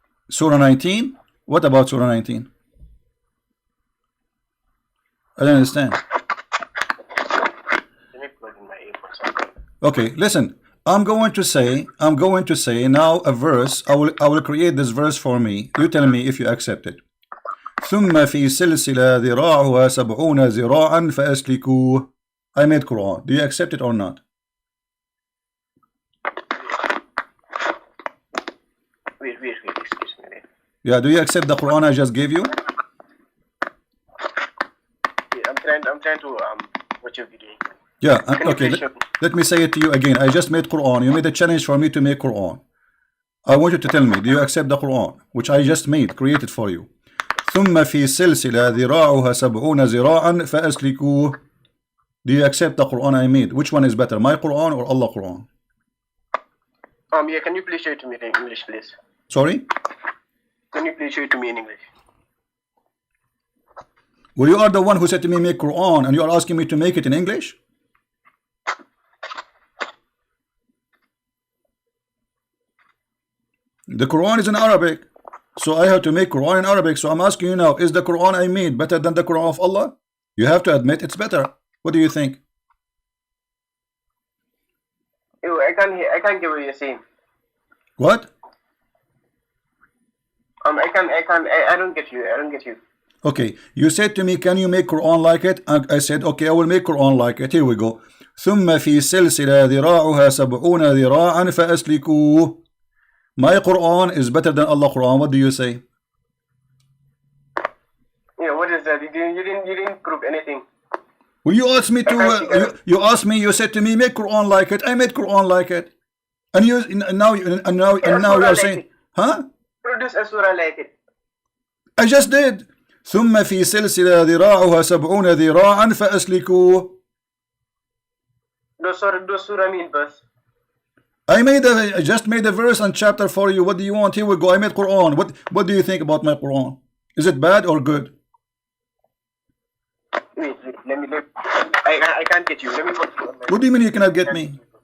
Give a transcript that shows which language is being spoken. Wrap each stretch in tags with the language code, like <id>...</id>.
<en>Surah 19? What about Surah 19? I don't understand. Let me plug in my earphones. Okay, listen. I'm going to say now a verse. I will create this verse for me. You tell me if you accept it.</en> <ar>ثم في سلسلة ذراعها 70 ذراعا فأسلكوه.</ar> <en>I made Quran. Do you accept it or not? Wait, excuse me. Yeah, do you accept the Quran I just gave you? Yeah, I'm trying to what you're doing. Yeah, okay. Let me say it to you again. I just made Quran. You made a challenge for me to make Quran. I want you to tell me, do you accept the Quran which I just created for you?</en> <ar>ثم في سلسلة ذراعها 70 ذراعا فأسلكوه.</ar> <en>Do you accept the Quran I made? Which one is better, my Quran or Allah Quran? Yeah, can you please show it to me in English, please? Sorry? Can you please show it to me in English? Well, you are the one who said to me make Quran and you are asking me to make it in English? The Quran is in Arabic. So I have to make Quran in Arabic. So I'm asking you now, is the Quran I made better than the Quran of Allah? You have to admit it's better. What do you think? Ew, I can't get what you're saying. What? I don't get you. Okay, you said to me, can you make Quran like it? I said, okay, I will make Quran like it. Here we go.</en> <ar>ثم في سلسلة ذراعها 70 ذراعا فأسلكوه.</ar> <en>My Quran is better than Allah Quran. What do you say? Yeah, what is that? You didn't prove anything. Well, you asked me to. You said to me, make Quran like it. I made Quran like it, and now you are saying, huh? Produce a surah like it. I just did.</en> <ar>ثم في سلسلة ذراعها 70 ذراعا فأسلكوه.</ar> <en>Those surah mean verse. I just made a verse and chapter for you. What do you want? Here we go. I made Quran. What do you think about my Quran? Is it bad or good? Wait, I can't get you. Let me go. What do you mean you cannot get me?</en>